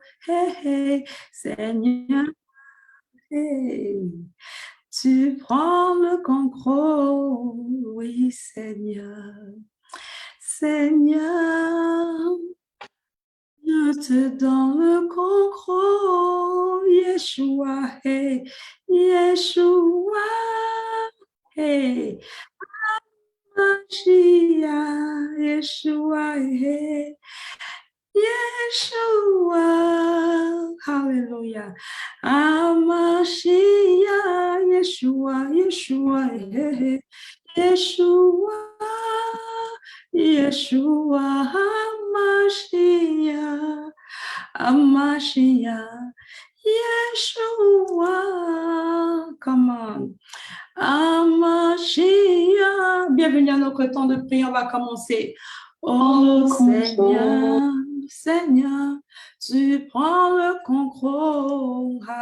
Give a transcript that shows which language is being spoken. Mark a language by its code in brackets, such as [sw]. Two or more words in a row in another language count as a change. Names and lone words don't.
[fr] Hey, hey, Seigneur, hey, tu prends le contrôle. Oui, Seigneur. Seigneur, je te donne le contrôle. Yeshua, hey, Yeshua, hey. Mashiach, Yeshua, hey, Yeshua, hallelujah. Amashiach, Yeshua, Yeshua, hey, Yeshua, Yeshua, Amashiach, Amashiach, Yeshua, [en] come on. [fr] Amashiach. Bienvenue à notre temps de prière, on va commencer. Oh Seigneur, Seigneur, tu prends le contrôle.